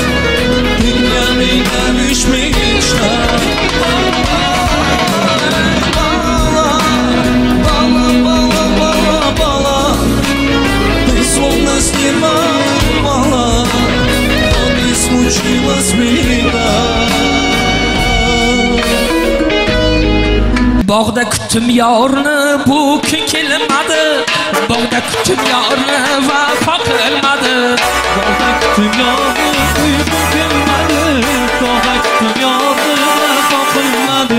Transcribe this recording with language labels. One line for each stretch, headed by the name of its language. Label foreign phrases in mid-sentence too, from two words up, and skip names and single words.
Russian: Лишь мечта. Бала, бала, бала, бала, бала, ты словно с неба упала. Вот и случилась беда.
Uzbek: Bog'da kutdim yorni, bu kun kelmadi. Bog'da kutdim yorni, vafo qilmadi. Bog'da kutdim yorni, bu kelmadi. Bog'da kutdim yorni, vafo qilmadi.